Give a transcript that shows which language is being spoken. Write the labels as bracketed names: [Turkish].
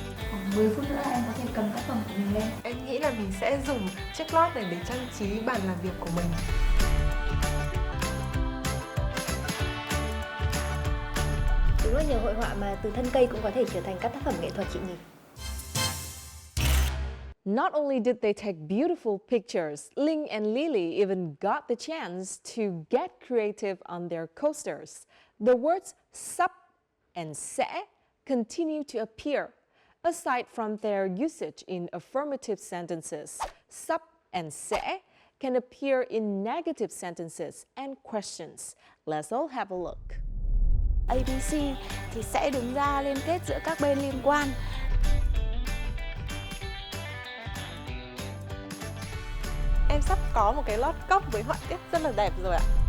[Vietnamese] Khoảng 10 phút nữa em có thể cầm tác phẩm của mình lên. Em nghĩ là mình sẽ dùng chiếc lót này để trang trí bàn làm việc của mình. Đúng là nhờ hội họa mà từ thân cây cũng có thể trở thành các tác phẩm nghệ thuật chị nhỉ? [English] Not only did they take beautiful pictures, Linh and Lily even got the chance to get creative on their coasters. The words sắp and sẽ continue to appear. Aside from their usage in affirmative sentences, sắp and sẽ can appear in negative sentences and questions. Let's all have a look. [Vietnamese] ABC thì sẽ đứng ra liên kết giữa các bên liên quan. Em sắp có một cái lót cốc với họa tiết rất là đẹp rồi ạ.